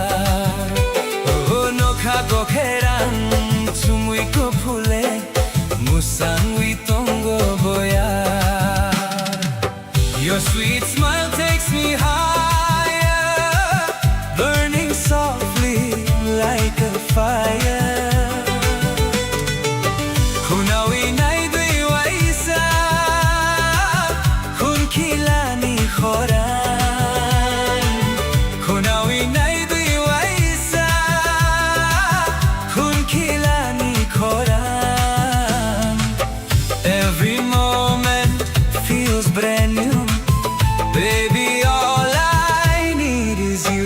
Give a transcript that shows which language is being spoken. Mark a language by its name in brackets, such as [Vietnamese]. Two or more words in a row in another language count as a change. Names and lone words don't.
[Kok Borok] Oh nokha kokheran sumui ko phule musangui tongo boya. [English] Your sweet smile takes me higher, burning softly like a fire. [Kok Borok] Kunawi nai dui waisa, kun kilani khoran. Kunawi nai dui waisa, kun kilani khoran. [English] Every moment feels brand new. Baby, all I need is you.